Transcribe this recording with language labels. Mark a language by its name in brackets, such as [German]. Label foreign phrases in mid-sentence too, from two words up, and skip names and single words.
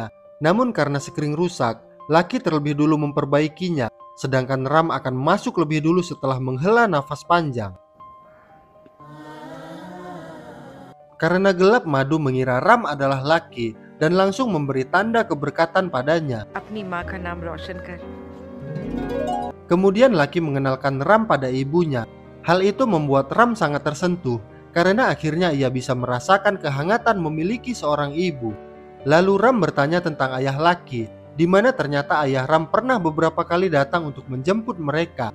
[Indonesian] Namun karena skring rusak, Lucky terlebih dulu memperbaikinya, sedangkan Ram akan masuk lebih dulu setelah menghela nafas panjang. Karena gelap, Madhu mengira Ram adalah Lucky dan langsung memberi tanda keberkatan padanya. [Hindi] अपनी माँ का नाम रोशन कर। [Indonesian] Kemudian Lucky mengenalkan Ram pada ibunya. Hal itu membuat Ram sangat tersentuh karena akhirnya ia bisa merasakan kehangatan memiliki seorang ibu. Lalu Ram bertanya tentang ayah Lucky, di mana ternyata ayah Ram pernah beberapa kali datang untuk menjemput mereka.